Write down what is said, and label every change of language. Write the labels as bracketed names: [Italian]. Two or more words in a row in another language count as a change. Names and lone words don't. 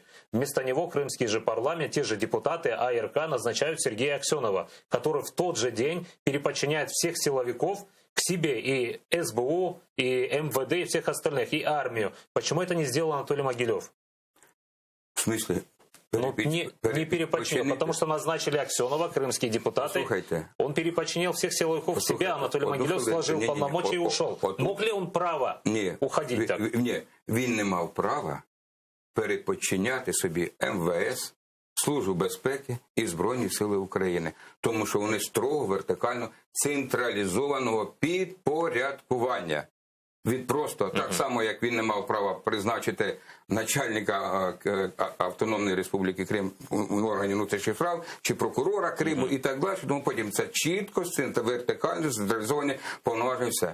[Russian] Вместо него крымский же парламент, те же депутаты АРК назначают Сергея Аксенова, который в тот же день переподчиняет всех силовиков к себе, и СБУ, и МВД, и всех остальных, и армию. Почему это не сделал Анатолий Могилев? В смысле? Не переподчинил, потому что назначили Аксенова, крымские депутаты. Слушайте. Он переподчинил всех силовиков себе, Анатолий Могилев сложил полномочия и ушел. Мог ли он право уходить так? [Ukrainian] Ні, він не мав права переподчиняти собі МВС, Службу безпеки і Збройні Сили України. Тому що вони строго вертикально централізованого підпорядкування. Від просто, так само, як він не мав права призначити начальника Автономної Республіки Крим в органі внутрішніх справ, чи прокурора Криму і так далі, тому потім це чітко, вертикально, централізовані повноваження все.